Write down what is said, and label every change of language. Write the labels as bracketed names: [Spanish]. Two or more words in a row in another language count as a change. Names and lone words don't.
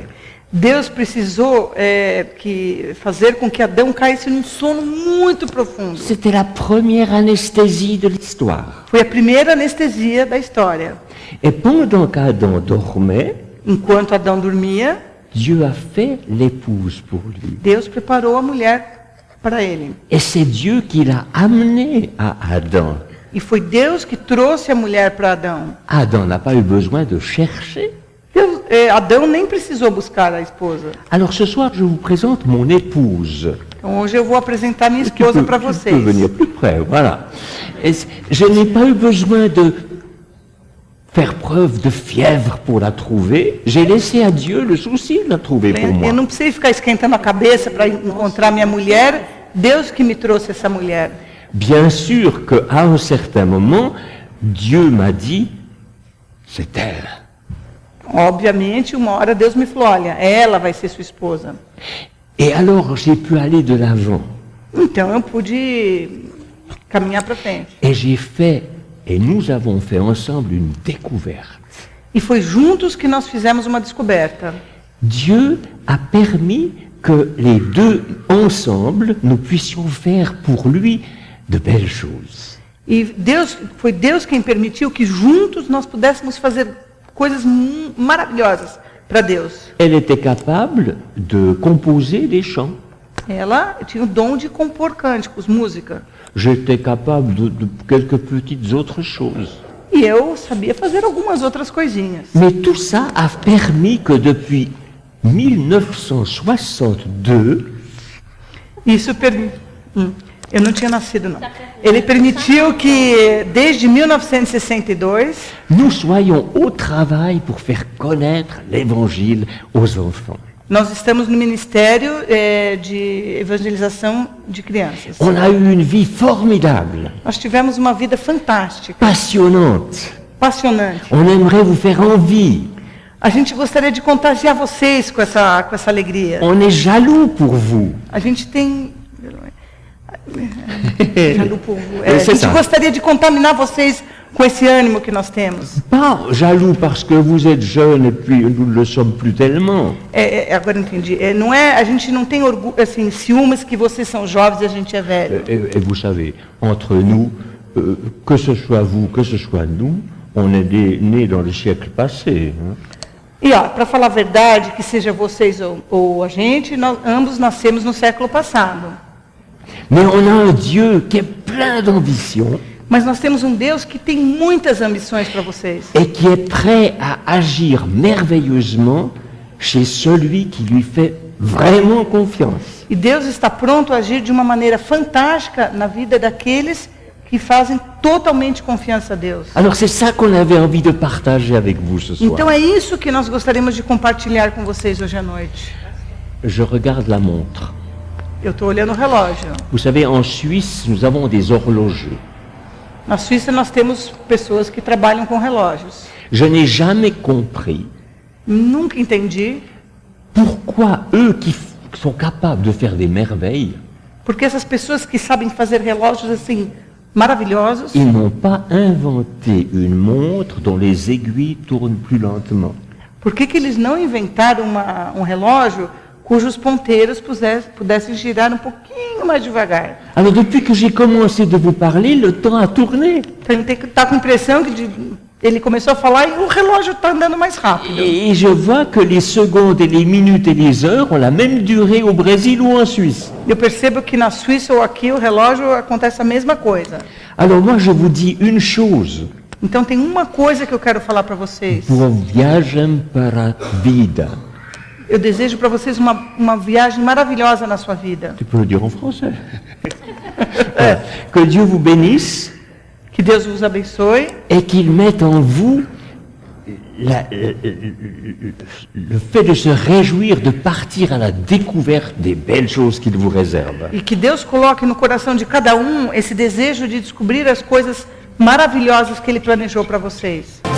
[Portuguese] Deus precisou fazer com que Adão caísse num sono muito profundo. [French] C'était la première anesthésie de l'histoire. [Portuguese] Foi a primeira anestesia da história. [French] Et pendant qu'Adam dormait, [Portuguese] Enquanto Adão dormia, [French] Dieu a fait l'épouse pour lui. [Portuguese] Deus preparou a mulher para ele. [French] Et c'est Dieu qui l'a amené à Adam. [Portuguese] E foi Deus que trouxe a mulher para Adão. [French] Adam n'a pas eu besoin de chercher. [Portuguese] Adão nem precisou buscar a esposa. [French] Alors ce soir, je vous présente mon épouse. [Portuguese] Então hoje eu vou apresentar minha esposa para [French] Tu peux [Portuguese] vocês. [French] venir plus près, voilà. Et je n'ai pas eu besoin de faire preuve de fièvre pour la trouver. J'ai laissé à Dieu le souci de la trouver pour moi. [Portuguese] Eu não precisei ficar esquentando a cabeça para encontrar minha mulher. Deus que me trouxe essa mulher. [French] Bien sûr qu'à un certain moment, Dieu m'a dit, c'est elle. [Portuguese] Obviamente, uma hora Deus me falou, olha, ela vai ser sua esposa. [French] Et alors j'ai pu aller de l'avant. [Portuguese] Então eu pude caminhar para frente. [French] Et j'ai fait, et nous avons fait ensemble une découverte. [Portuguese] E foi juntos que nós fizemos uma descoberta. [French] Dieu a permis que les deux ensemble, nous puissions faire pour lui de belles choses. [Portuguese] E foi Deus quem permitiu que juntos nós pudéssemos fazer coisas maravilhosas para Deus. [French] Elle était capable de composer des chants. [Portuguese] Ela tinha o dom de compor cânticos, música. [French] J'étais capable de quelques petites autres choses. [Portuguese] E eu sabia fazer algumas outras coisinhas. [French] Mais tout ça a permis que depuis 1962, [Portuguese] Isso eu não tinha nascido, não. Ele permitiu que, desde 1962, [French] nous soyons au travail pour faire connaître l'Évangile aux enfants. [Portuguese] nós estamos no Ministério de Evangelização de Crianças. [French] On a eu une vie formidable, [Portuguese] Nós tivemos uma vida fantástica, [French] passionnante. [Portuguese] apaixonante. [French] On aimerait vous faire envie. [Portuguese] A gente gostaria de contagiar vocês com essa alegria. [French] On est jaloux pour vous. [Portuguese] A gente tem... A [French] C'est [Portuguese] gente [French] ça. [Portuguese] gostaria de contaminar vocês com esse ânimo que nós temos. [French] Pas jaloux parce que vous êtes jeune et puis nous ne le sommes plus tellement. [Portuguese] Agora eu entendi. Não é, a gente não tem orgulho, assim, ciúmes que vocês são jovens e a gente é velho. [French] Et vous savez, entre nous, que ce soit vous, que ce soit nous, on est nés dans le siècle passé. Hein. [Portuguese] E para falar a verdade, que seja vocês ou a gente, nós ambos nascemos no século passado. [French] Mais on a un Dieu qui est plein d'ambition. [Portuguese] Mas nós temos um Deus que tem muitas ambições para vocês. [French] Et qui est prêt à agir merveilleusement chez celui qui lui fait vraiment confiance. [Portuguese] E Deus está pronto a agir de uma maneira fantástica na vida daqueles que fazem totalmente confiança a Deus. [French] Alors c'est ça qu'on avait envie de partager avec vous ce soir. [Portuguese] Então é isso que nós gostaríamos de compartilhar com vocês hoje à noite. [French] Je regarde la montre. [Portuguese] Eu estou olhando o relógio. [French] Vous savez, en Suisse, nous avons des horlogers. [Portuguese] Na Suíça nós temos pessoas que trabalham com relógios. [French] Je n'ai jamais compris [Portuguese] Nunca entendi [French] pourquoi eux qui sont capables de faire des merveilles, [Portuguese] porque essas pessoas que sabem fazer relógios assim maravilhosos, [French] ils n'ont pas inventé une montre dont les aiguilles tournent plus lentement. [Portuguese] por que eles não inventaram um relógio cujos ponteiros pudessem girar um pouquinho mais devagar? [French] Alors depuis que j'ai commencé de vous parler, le temps a tourné. [Portuguese] Então ele está com a impressão que ele começou a falar e o relógio está andando mais rápido. [French] Et je vois que les secondes et les minutes et les heures ont la même durée au Brésil ou en Suisse. [Portuguese] Eu percebo que na Suíça ou aqui o relógio acontece a mesma coisa. [French] Alors moi je vous dis une chose. [Portuguese] Então tem uma coisa que eu quero falar para vocês. Buon viagem para a vida. Eu desejo para vocês uma viagem maravilhosa na sua vida. [French] Tu peux le dire en français. Que Dieu vous bénisse. [Portuguese] Que Deus vos abençoe. [French] Et qu'il mette en vous le fait de se réjouir de partir à la découverte des belles choses qu'il vous réserve. [Portuguese] E que Deus coloque no coração de cada esse desejo de descobrir as coisas maravilhosas que Ele planejou para vocês.